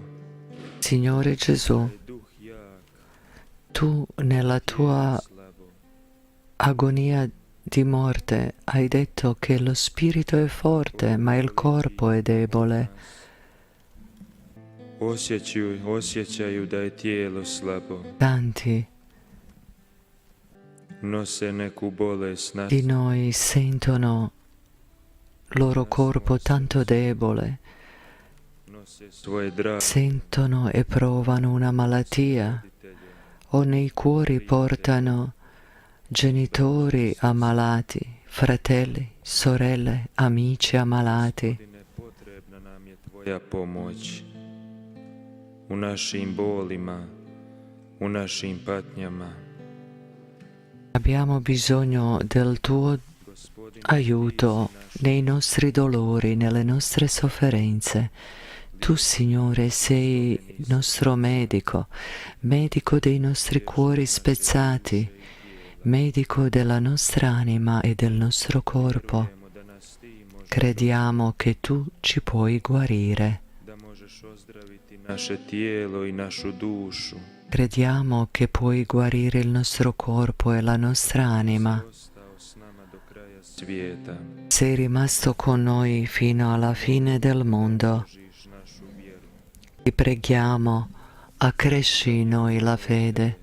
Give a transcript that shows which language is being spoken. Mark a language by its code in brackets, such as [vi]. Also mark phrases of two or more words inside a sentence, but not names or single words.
[it] Signore Gesù, Tu nella Tua agonia di morte hai detto che lo spirito è forte, ma il corpo è debole. [hr] Osjećaju da je tijelo slabo. [it] Tanti [hr] Nose neku bolest na [it] di noi sentono il loro corpo tanto debole, [hr] svoje drage [it] sentono e provano una malattia o nei cuori portano genitori ammalati, fratelli, sorelle, amici ammalati. [hr] Potrebna nam je Tvoja pomoć u našim bolima, u našim patnjama. [it] Abbiamo bisogno del Tuo aiuto nei nostri dolori, nelle nostre sofferenze. Tu, Signore, sei il nostro medico, medico dei nostri cuori spezzati, medico della nostra anima e del nostro corpo. Crediamo che tu ci puoi guarire. [hr] Naše tijelo i našu dušu. [it] Crediamo che puoi guarire il nostro corpo e la nostra anima. Sei rimasto con noi fino alla fine del mondo. Ti preghiamo, accresci in noi la fede.